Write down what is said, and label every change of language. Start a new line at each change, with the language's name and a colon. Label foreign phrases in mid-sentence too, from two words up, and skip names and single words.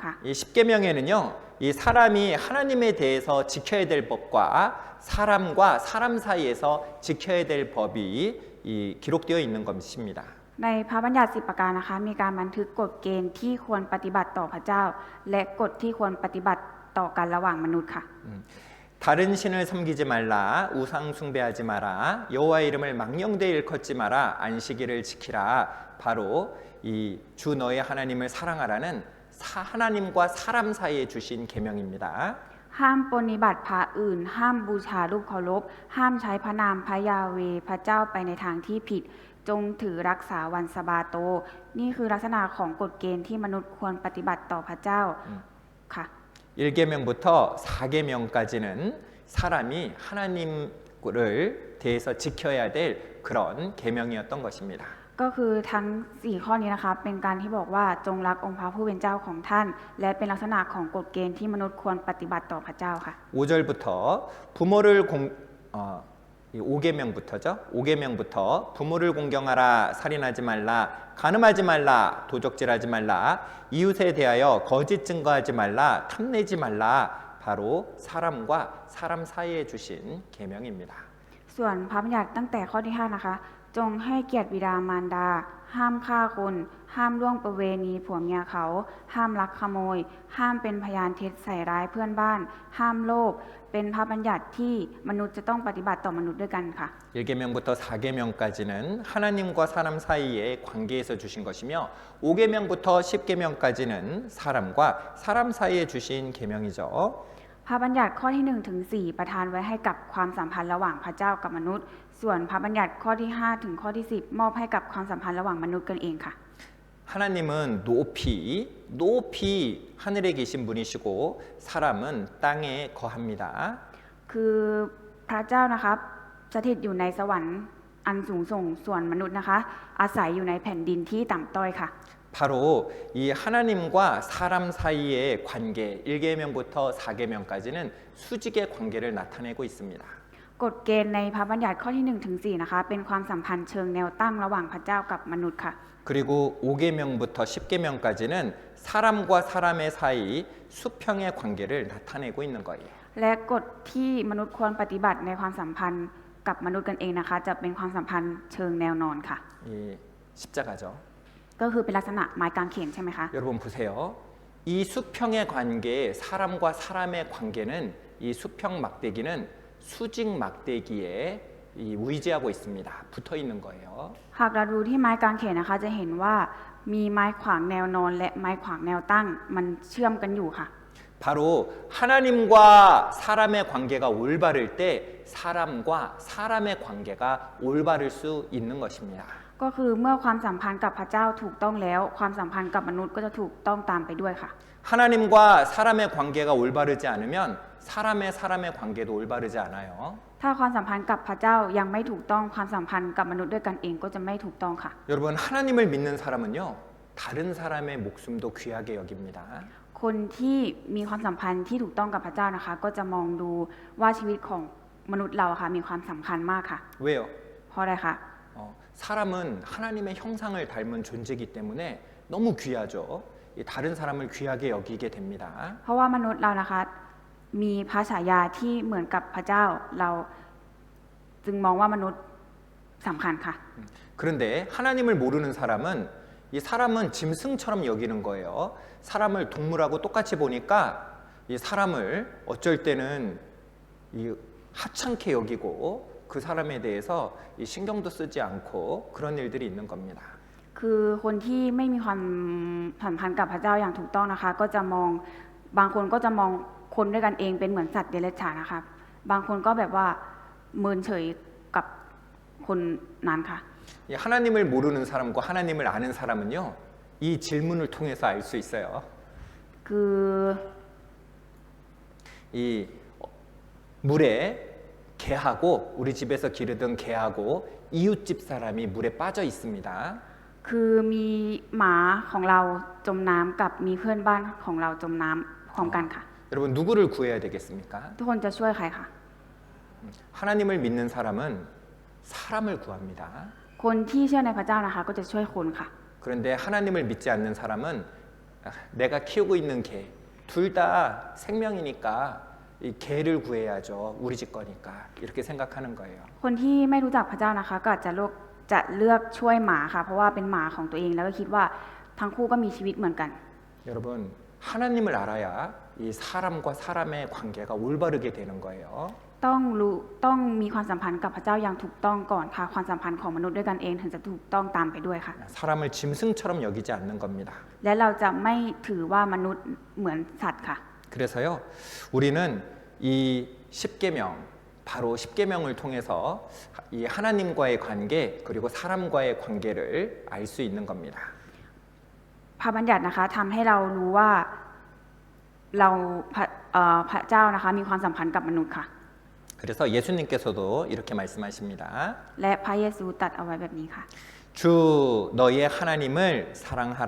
Korean: 이 십계명에는요, 이 사람이 하나님에 대해서 지켜야 될 법과 사람과 사람 사이에서 지켜야 될 법이 기록되어 있는 것입니다.
Thai: ในพระบัญญัติ10 ประการนะคะมีการบันทึกกฎเกณฑ์ที่ควรปฏิบัติต่อพระเจ้า และกฎที่ควรปฏิบัติต่อกันระหว่างมนุษย์ค่ะ
Korean: 다른 신을 섬기지 말라, 우상 숭배하지 마라, 여호와 이름을 망령되이 일컫지 마라, 안식일을 지키라. 바로 이 주 너의 하나님을 사랑하라는 하나님과 사람 사이에 주신 계명입니다.
Thai: ห้ามปฏิบัติพระอื่น ห้ามบูชารูปเคารพ ห้ามใช้พระนามพระยาเวห์พระเจ้าไปในทางที่ผิด จงถือรักษาวันสะบาโต นี่คือลักษณะของกฎเกณฑ์ที่มนุษย์ควรปฏิบัติต่อพระเจ้าค่ะ
Korean: 1계명부터 4계명까지는 사람이 하나님을 대해서 지켜야 될 그런 계명이었던 것입니다.
Thai: ก็คือทั้ง 4 ข้อนี้นะคะเป็นการที่บอกว่าจงรักองค์พระผู้เป็นเจ้าของท่าน และเป็นลักษณะของกฎเกณฑ์ที่มนุษย์ควรปฏิบัติต่อพระเจ้าค่ะ
Korean: 5절부터 부모를 5계명부터죠. 5계명부터 부모를 공경하라, 살인하지 말라, 간음하지 말라, 도적질하지 말라, 이웃에 대하여 거짓 증거하지 말라, 탐내지 말라. 바로 사람과 사람 사이에 주신 계명입니다.
Thai: ส่วนพระบัญญัติตั้งแต่ข้อที่ 5 นะคะ จงให้เกียรติบิดามารดา ห้ามฆ่าคน ห้ามล่วงประเวณีผัวเมียเขา ห้ามลักขโมย ห้ามเป็นพยานเท็จใส่ร้ายเพื่อนบ้าน ห้ามโลภ เป็นพระบัญญัติที่มนุษย์จะต้องปฏิบัติต่อมนุษย์ด้วยกันค่ะ
Korean: 1계명부터 4계명까지는 하나님과 사람 사이의 관계에서 주신 것이며 5계명부터 10계명까지는 사람과 사람 사이에 주신 계명이죠.
Thai: พระบัญญัติข้อที่ 1 ถึง 4 ประทานไว้ให้กับความสัมพันธ์ระหว่างพระเจ้ากับมนุษย์ ส่วนพระบัญญัติข้อที่ 5 ถึงข้อที่ 10 มอบให้กับความสัมพันธ์ระหว่างมนุษย์กันเองค่ะ
Korean: 하나님은 높이 하늘에 계신 분이시고 사람은 땅에 거합니다.
Thai: คือพระเจ้านะคะสถิตอยู่ในสวรรค์อันสูงส่งส่วนมนุษย์นะคะ อาศัยอยู่ในแผ่นดินที่ต่ำต้อยค่ะ
Korean: 바로 이 하나님과 사람 사이의 관계 1계명부터 4계명까지는 수직의 관계를 나타내고 있습니다.
Thai: กฎเกณฑ์ในพระบัญญัติข้อที่ 1 ถึง 4 นะคะ เป็นความสัมพันธ์เชิงแนวตั้งระหว่างพระเจ้ากับมนุษย์ค่ะ
Korean: 그리고 5계명부터 10계명까지는 사람과 사람의 사이 수평의 관계를 나타내고 있는 거예요.
Thai: และกฎที่มนุษย์ควรปฏิบัติในความสัมพันธ์กับมนุษย์กันเองนะคะ จะเป็นความสัมพันธ์เชิงแนวนอนค่ะ
Korean: 이 십자가죠.
Thai: ก็คือเป็นลักษณะไม้กางเขนใช่ไหมคะ
Korean: 여러분 보세요. 이 수평의 관계, 사람과 사람의 관계는 이 수평 막대기는 수직 막대기에 의지하고 있습니다. 붙어 있는 거예요.
Thai: หากเราดูที่ไม้กางเขนนะคะ จะเห็นว่ามีไม้ขวางแนวนอนและไม้ขวางแนวตั้งมันเชื่อมกันอยู่ค่ะ
Korean: 바로 하나님과 사람의 관계가 올바를 때 사람과 사람의 관계가 올바를 수 있는 것입니다.
Thai: ก็คือเมื่อความสัมพันธ์กับพระเจ้าถูกต้องแล้วความสัมพันธ์กับมนุษย์ก็จะถูกต้องตามไปด้วยค่ะ
Korean: 하나님과 사람의 관계가 올바르지 않으면 사람의 관계도 올바르지 않아요.
Thai: ถ้าความสัมพันธ์กับพระเจ้ายังไม่ถูกต้องความสัมพันธ์กับมนุษย์ด้วยกันเองก็จะไม่ถูกต้องค่ะ
Korean: 여러분 하나님을 믿는 사람은요 다른 사람의 목숨도 귀하게 여깁니다.
Thai: คนที่มีความสัมพันธ์ที่ถูกต้องกับพระเจ้านะคะ ก็จะมองดูว่าชีวิตของมนุษย์เราค่ะมีความสำคัญมากค่ะ
Korean: 왜요?
Thai: เพราะอะไรคะ
Korean: 사람은 하나님의 형상을 닮은 존재이기 때문에 너무 귀하죠. 다른 사람을 귀하게 여기게 됩니다.
Thai: เพราะว่ามนุษย์เรานะคะมีพระฉายาที่เหมือนกับพระเจ้าเราจึงมองว่ามนุษย์สำคัญค่ะ
Korean: 그런데 하나님을 모르는 사람은 이 사람은 짐승처럼 여기는 거예요. 사람을 동물하고 똑같이 보니까 이 사람을 어쩔 때는 이 하찮게 여기고 그 사람에 대해서 이 신경도 쓰지 않고 그런 일들이 있는 겁니다.
Thai: คือคนที่ไม่มีความสัมพันธ์กับพระเจ้าอย่างถูกต้องนะคะ ก็จะมองบางคนก็จะมองคนด้วยกันเองเป็นเหมือนสัตว์เดรัจฉานนะคะบางคนก็แบบว่าเมินเฉยกับคนนั้นค่ะ
Korean: 이 하나님을 모르는 사람과 하나님을 아는 사람은요, 이 질문을 통해서 알 수 있어요.
Thai: คือ
Korean: 이 물에 개하고 우리 집에서 기르던 개하고 이웃집 사람이 물에 빠져 있습니다.
Thai: คือมีหมาของเราจมน้ำกับมีเพื่อนบ้านของเราจมน้ำพร้อมกันค่ะ
Korean: 여러분 누구를 구해야 되겠습니까?
Thai: ทุกคนจะช่วยใครคะ
Korean: 하나님을 믿는 사람은 사람을 구합니다.
Thai: คนที่เชื่อในพระเจ้านะคะ ก็จะช่วยคนค่ะ
Korean: 그런데 하나님을 믿지 않는 사람은 내가 키우고 있는 개, 둘 다 생명이니까 이 개를 구해야죠. 우리 집 거니까 이렇게 생각하는 거예요.
Thai: คนที่ไม่รู้จักพระเจ้านะคะ ก็อาจจะเลือกช่วยหมาค่ะ เพราะว่าเป็นหมาของตัวเองแล้วก็คิดว่าทั้งคู่ก็มีชีวิตเหมือนกัน
Korean: 여러분 하나님을 알아야 이 사람과 사람의 관계가 올바르게 되는 거예요.
Thai: ต้องมีความสัมพันธ์กับพระเจ้าอย่างถูกต้องก่อนค่ะ ความสัมพันธ์ของมนุษย์ด้วยกันเองถึงจะถูกต้องตามไปด้วยค่ะ
Korean: 사람을 짐승처럼 여기지 않는 겁니다.
Thai: และเราจะไม่ถือว่ามนุษย์เหมือนสัตว์ค่ะ
Korean: 그래서요, 우리는 이 10계명, 바로 10계명을 통해서 이 하나님과의 관계 그리고 사람과의 관계를 알 수 있는 겁니다.
Thai: พระบัญญัตินะคะทำให้เรารู้ว่าเราพระเจ้านะคะมีความสัมพันธ์กับมนุษย์ค่ะ
Korean: 그래서 예수님께서도 이렇게 말씀하십니다.
Thai: และพระเยซูตรัสเอาไว้แบบนี้ค่ะ
Korean: 주 너의 하나님을 사랑하라.